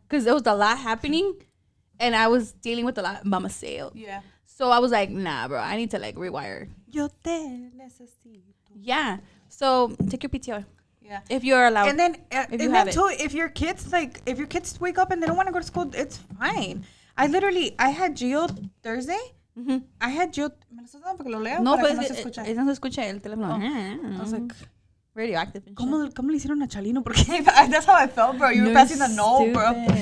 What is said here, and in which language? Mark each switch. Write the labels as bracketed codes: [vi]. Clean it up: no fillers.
[en] Because there was a lot happening, and I was dealing with a lot by myself. Yeah. So I was like, nah, bro, I need to like rewire. [es] Yo te necesito. [en] Yeah. So take your PTO. Yeah. If you're allowed. And then you have it. too, if your kids wake up and they don't want to go to school, it's fine. I had Gio Thursday. I had Gio. [es] ¿Me lo estás dando para que lo lea? No, Para pues que no se escucha. no se escucha el teléfono. [en] I was like, radioactive. And [es] ¿Cómo le hicieron a Chalino? Porque [en] that's how I felt, bro. You were passing the note, bro.